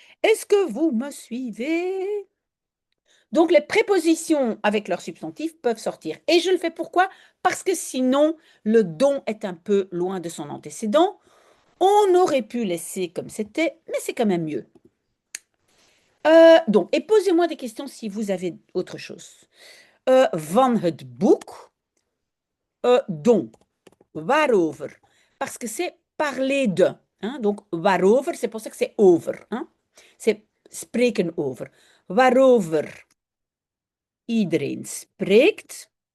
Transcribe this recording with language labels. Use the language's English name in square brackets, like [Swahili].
[French] Est-ce que vous me suivez? Donc, les prépositions avec leur substantif peuvent sortir. Et je le fais pourquoi? Parce que sinon, le don est un peu loin de son antécédent. On aurait pu laisser comme c'était, mais c'est quand même mieux. Donc, et posez-moi des questions si vous avez autre chose. [Dutch] Van het boek, don, waarover? [French] Parce que c'est parler de. Hein? Donc, waarover, c'est pour ça que c'est over. Hein? C'est [Dutch] spreken over. Waarover iedereen spreekt.